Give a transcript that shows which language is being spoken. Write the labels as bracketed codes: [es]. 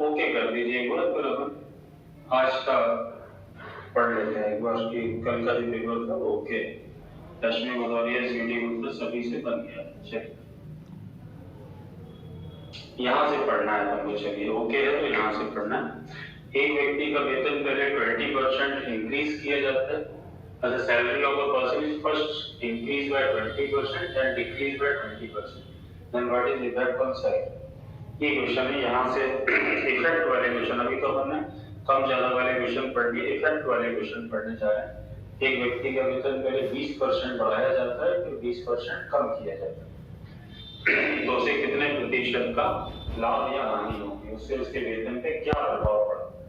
[hi] Okay कर दीजिए एक बार, फिर अपन आज का पढ़ लेते हैं एक बार कि कल का जो पेपर था ओके। रश्मि भदौरिया, सीडी गुप्ता सभी से बन गया। चलिए यहाँ से पढ़ना है हमको। चलिए ओके है तो यहाँ से पढ़ना है। एक व्यक्ति का वेतन पहले 20% इंक्रीज किया जाता है। [en] The salary of a person is first increased by 20% and decreased by 20%. Then what is effect on salary? [hi] ये क्वेश्चन है। यहाँ से इफेक्ट वाले क्वेश्चन, अभी तो हमने कम ज्यादा वाले क्वेश्चन पढ़ लिए, इफेक्ट वाले क्वेश्चन पढ़ने जा रहे हैं। एक व्यक्ति का वेतन पहले 20% बढ़ाया जाता है, फिर 20% कम किया जाता है, तो उसे कितने प्रतिशत का लाभ या हानि होगी, उससे उसके वेतन पे क्या प्रभाव पड़ा।